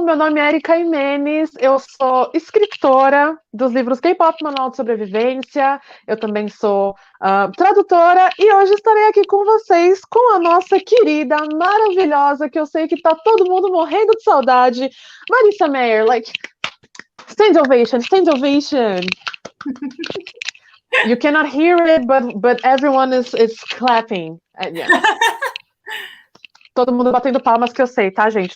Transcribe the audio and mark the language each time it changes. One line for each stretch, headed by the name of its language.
Portuguese: Meu nome é Erika Imenes, eu sou escritora dos livros K-Pop Manual de Sobrevivência, eu também sou tradutora e hoje estarei aqui com vocês com a nossa querida, maravilhosa, que eu sei que tá todo mundo morrendo de saudade, Marissa Meyer,
English: like, stand ovation, stand ovation. You cannot hear it, but everyone is clapping. Yeah.
Portuguese: Todo mundo batendo palmas que eu sei, tá, gente?